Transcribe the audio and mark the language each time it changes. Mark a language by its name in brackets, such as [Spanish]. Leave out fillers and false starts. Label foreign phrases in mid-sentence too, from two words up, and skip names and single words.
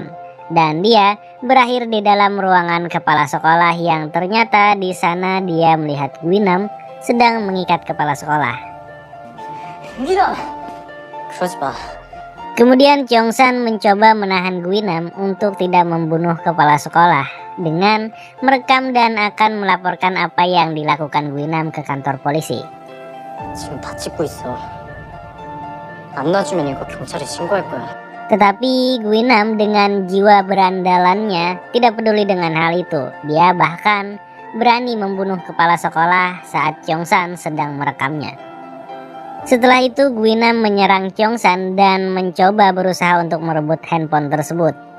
[Indonesian] Dan dia berakhir di dalam ruangan kepala sekolah yang ternyata di sana dia melihat Guinam sedang mengikat kepala sekolah. Kemudian Cheongsan mencoba menahan Guinam untuk tidak membunuh kepala sekolah dengan merekam dan akan melaporkan apa yang dilakukan Guinam ke kantor polisi. [Korean] 지금 다 찍고 있어. 안 놔주면 이거 경찰에 신고할 거야. [Indonesian] Tetapi Guinam dengan jiwa berandalannya tidak peduli dengan hal itu. Dia bahkan berani membunuh kepala sekolah saat Cheongsan sedang merekamnya. Setelah itu Guinam menyerang Cheongsan dan mencoba berusaha untuk merebut handphone tersebut.